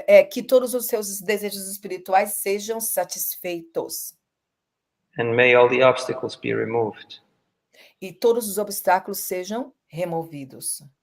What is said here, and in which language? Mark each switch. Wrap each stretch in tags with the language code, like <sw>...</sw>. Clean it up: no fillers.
<pt>Que todos os seus desejos espirituais sejam satisfeitos.</pt> <en>And may all the obstacles be removed.</en> <pt>E todos os obstáculos sejam removidos.</pt>